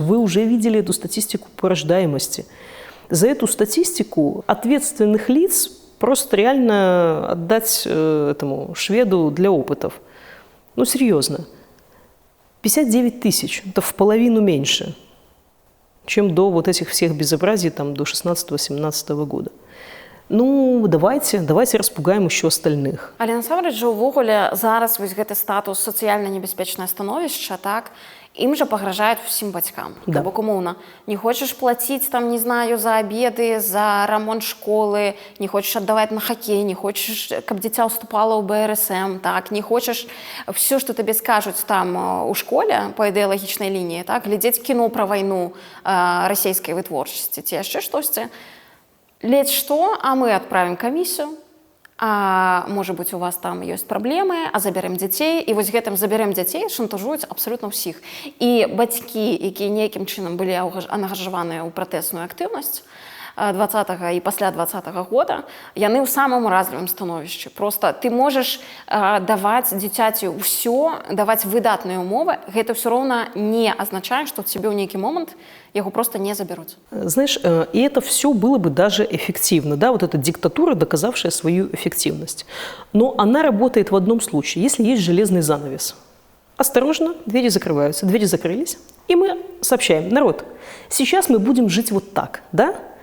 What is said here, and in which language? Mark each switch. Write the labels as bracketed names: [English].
[Russian] Вы уже видели эту статистику по рождаемости. За эту статистику ответственных лиц просто реально отдать этому шведу для опытов. Ну, серьезно. 59 тысяч, это в половину меньше, чем до вот этих всех безобразий там, до 16-17 года. Ну, давайте распугаем еще остальных. [Belarusian] Але насамрэч жа ўвогуле зараз вось гэты статус сацыяльна небяспечнае становішча, так, ім жа пагражаюць усім бацькам. [Russian] Да. [Belarusian] Бок умоўна, не хочаш плаціць там, не знаю, за абеды, за рамонт школы, не хочаш аддаваць на хакей, не хочаш, каб дзіця ўступала ў БРСМ, так, не хочаш все, што табе скажуць там у школе па ідэалагічнай лініі, так, глядзець кіно пра вайну расійскай вытворчасці ці яшчэ штосьці. Ледь што, а мы адправім камісію, а можа быць у вас там ёсць праблемы, а забярэм дзяцей, і вось гэтым забярэм дзяцей шантажуюць абсалютна ўсіх. І бацькі, якія нейкім чынам былі ангажаваныя ў пратэсную актыўнасць 20-го і пасля 20-го года, яны ў самым уразлівым становішчы. Просто ты можаш даваць дзіцяці ўсё, даваць выдатныя умовы, гэта ўсё роўна не азначае, што цябе ў нейкі момант [Russian] его просто не заберут. Знаешь, и это все было бы даже эффективно, да, вот эта диктатура, доказавшая свою эффективность. Но она работает в одном случае, если есть железный занавес. Осторожно, двери закрываются, двери закрылись, и мы сообщаем: народ, сейчас мы будем жить вот так, да?